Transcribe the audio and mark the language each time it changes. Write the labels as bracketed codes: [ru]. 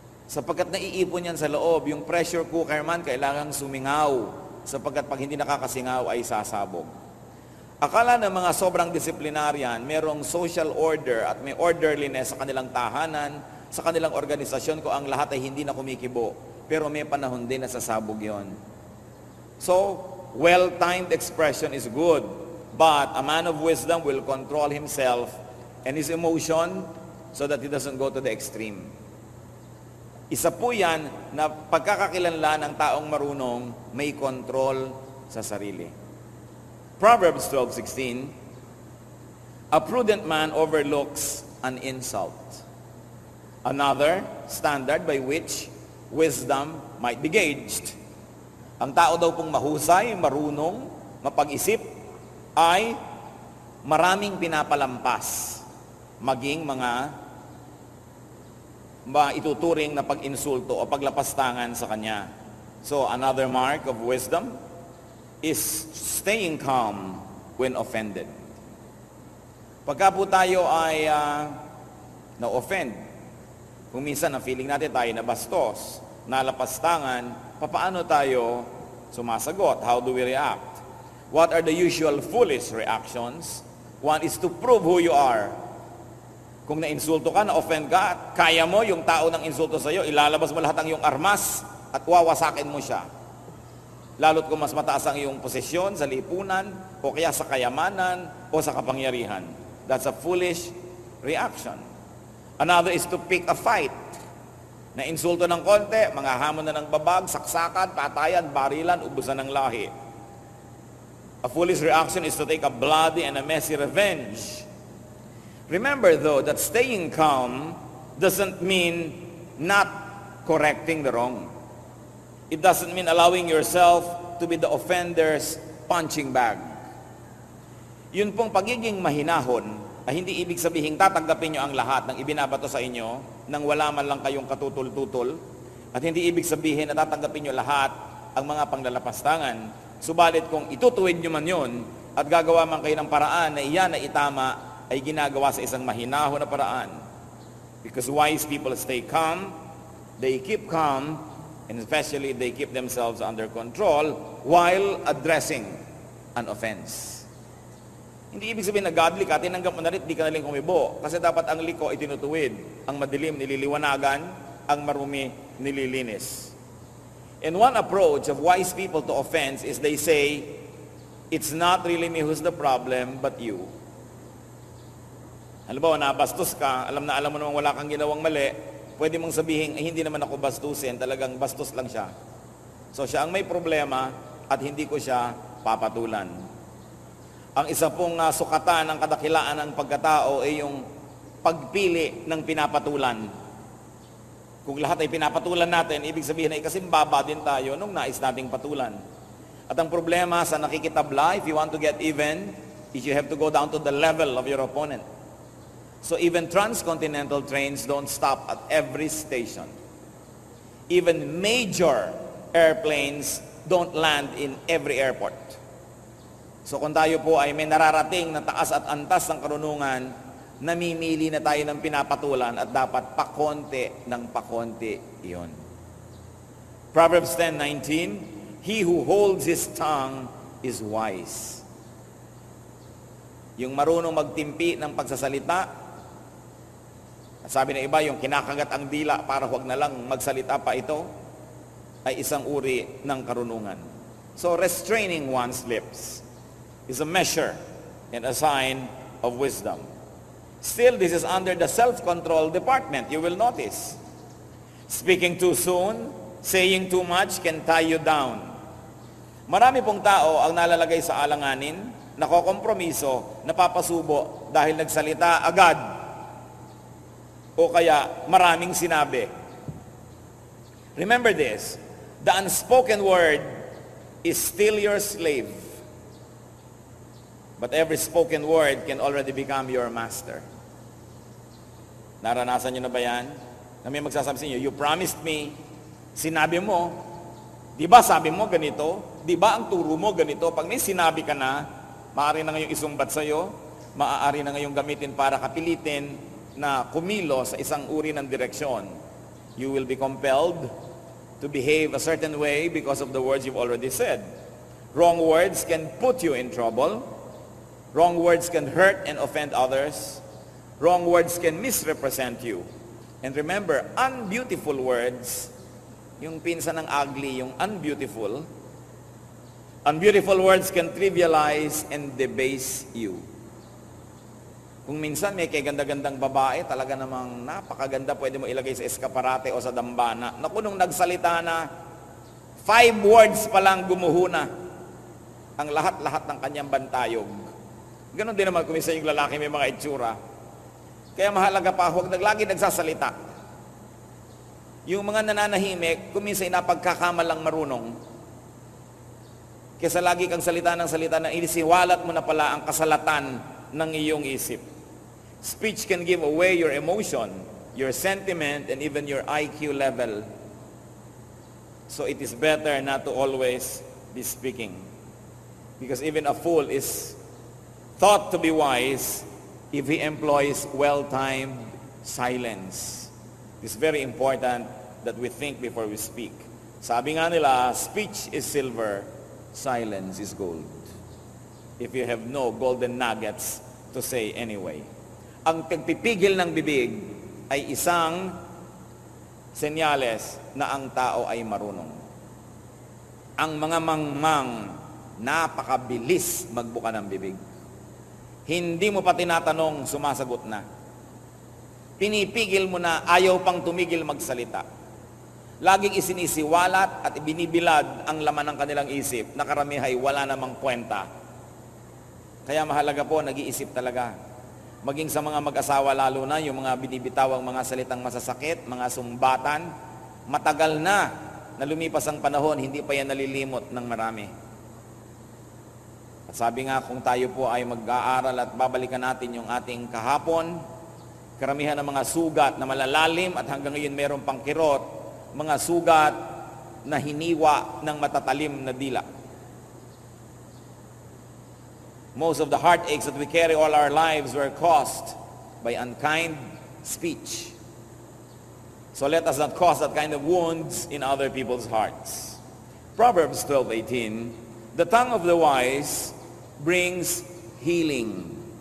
[tl] Sapagkat naiipon yan sa loob, yung pressure cooker man kailangang sumingaw. Sapagkat pag hindi nakakasingaw ay sasabog. Akala ng mga sobrang disciplinarian, merong social order at may orderliness sa kanilang tahanan, sa kanilang organisasyon ko ang lahat ay hindi na kumikibo. Pero may panahon din na sasabog yon. [en] So, well-timed expression is good, but a man of wisdom will control himself and his emotion so that he doesn't go to the extreme. [tl] Isa po yan na pagkakakilanlan ng taong marunong may control sa sarili. [en] Proverbs 12:16, a prudent man overlooks an insult. Another standard by which wisdom might be gauged. [tl] Ang tao daw pong mahusay, marunong, mapag-isip, ay maraming pinapalampas, maging mga ituturing na pag-insulto o paglapastangan sa kanya. [en] So, another mark of wisdom is staying calm when offended. [tl] Pagka po tayo ay na-offend, kung minsan ang feeling natin tayo na bastos, nalapastangan, papaano tayo sumasagot? [en] How do we react? What are the usual foolish reactions? One is to prove who you are. [tl] Kung na-insulto ka, na-offend ka, kaya mo yung tao ng insulto sa iyo, ilalabas mo lahat ang iyong armas at wawasakin mo siya. Lalo't kung mas mataas ang iyong posisyon sa lipunan, o kaya sa kayamanan, o sa kapangyarihan. [en] That's a foolish reaction. Another is to pick a fight. [tl] Na-insulto ng konti, mga hamon na ng babag, saksakan, patayan, barilan, ubusan ng lahi. [en] A foolish reaction is to take a bloody and a messy revenge. Remember though that staying calm doesn't mean not correcting the wrong. It doesn't mean allowing yourself to be the offender's punching bag. [tl] Yun pong pagiging mahinahon ay hindi ibig sabihin tatanggapin nyo ang lahat ng ibinabato sa inyo nang wala man lang kayong katutol-tutol, at hindi ibig sabihin na tatanggapin nyo lahat ang mga panglalapastangan. Subalit kung itutuwid nyo man yun at gagawa man kayo ng paraan na iyan na itama, ay ginagawa sa isang mahinahon na paraan. [en] Because wise people stay calm, they keep calm, and especially they keep themselves under control while addressing an offense. [tl] Hindi ibig sabihin na godly ka, tinanggap mo na rin, di ka na rin kumibo. Kasi dapat ang liko ay tinutuwid, ang madilim nililiwanagan, ang marumi nililinis. [en] And one approach of wise people to offense is they say, it's not really me who's the problem, but you. [tl] Halimbawa, nabastos ka, alam mo namang wala kang ginawang mali, pwede mong sabihin, hindi naman ako bastusin, talagang bastos lang siya. So siya ang may problema at hindi ko siya papatulan. Ang isa pong sukatan ng kadakilaan ng pagkatao ay yung pagpili ng pinapatulan. Kung lahat ay pinapatulan natin, ibig sabihin ay kasimbaba din tayo nung nais nating patulan. At ang problema sa nakikitabla, [en] if you want to get even, is you have to go down to the level of your opponent. So even transcontinental trains don't stop at every station. Even major airplanes don't land in every airport. [tl] So kung tayo po ay may nararating na taas at antas ng karunungan, namimili na tayo ng pinapatulan at dapat pakonti ng pakonti iyon. [en] Proverbs 10:19, he who holds his tongue is wise. [tl] Yung marunong magtimpi ng pagsasalita, at sabi ng iba, yung kinakagat ang dila para huwag na lang magsalita pa ito, ay isang uri ng karunungan. [en] So restraining one's lips is a measure and a sign of wisdom. Still, this is under the self-control department, you will notice. Speaking too soon, saying too much can tie you down. [tl] Marami pong tao ang nalalagay sa alanganin, nakokompromiso, napapasubo dahil nagsalita agad o kaya maraming sinabi. [en] Remember this, the unspoken word is still your slave. But every spoken word can already become your master. [tl] Naranasan nyo na ba yan? Na may magsasabi sa inyo, [en] you promised me, [tl] sinabi mo, di ba sabi mo ganito? Di ba ang turo mo ganito? Pag may sinabi ka na, maaari na ngayong isumbat sa'yo, maaari na ngayong gamitin para kapilitin na kumilo sa isang uri ng direksyon. [en] You will be compelled to behave a certain way because of the words you've already said. Wrong words can put you in trouble. Wrong words can hurt and offend others. Wrong words can misrepresent you. And remember, unbeautiful words, [tl] yung pinsan ng [en] ugly, yung unbeautiful words can trivialize and debase you. [tl] Kung minsan may kaganda-gandang babae, talaga namang napakaganda, pwede mo ilagay sa eskaparate o sa dambana. Naku, nung nagsalita na, 5 words pa lang gumuhuna ang lahat-lahat ng kanyang bantayog. Ganon din naman kung minsan yung lalaki may mga itsura. Kaya mahalaga pa, huwag lagi nagsasalita. Yung mga nananahimik, kung minsan napagkakamalang marunong, kaysa lagi kang salita ng inisiwalat mo na pala ang kasalatan ng iyong isip. [en] Speech can give away your emotion, your sentiment, and even your IQ level. So it is better not to always be speaking. Because even a fool is thought to be wise if he employs well-timed silence. It's very important that we think before we speak. [tl] Sabi nga nila, [en] speech is silver, silence is gold. If you have no golden nuggets to say anyway. [tl] Ang pagpipigil ng bibig ay isang senyales na ang tao ay marunong. Ang mga mangmang napakabilis magbuka ng bibig. Hindi mo pa tinatanong, sumasagot na. Pinipigil mo na, ayaw pang tumigil magsalita. Laging isinisiwalat at ibinibilad ang laman ng kanilang isip na karamihay wala namang kwenta. Kaya mahalaga po, nag-iisip talaga. Maging sa mga mag-asawa lalo na, yung mga binibitawang mga salitang masasakit, mga sumbatan, matagal na lumipas ang panahon, hindi pa yan nalilimot ng marami. At sabi nga, kung tayo po ay mag-aaral at babalikan natin yung ating kahapon, karamihan ng mga sugat na malalalim at hanggang ngayon meron pang kirot, mga sugat na hiniwa ng matatalim na dila. [en] Most of the heartaches that we carry all our lives were caused by unkind speech. So let us not cause that kind of wounds in other people's hearts. Proverbs 12:18, the tongue of the wise brings healing.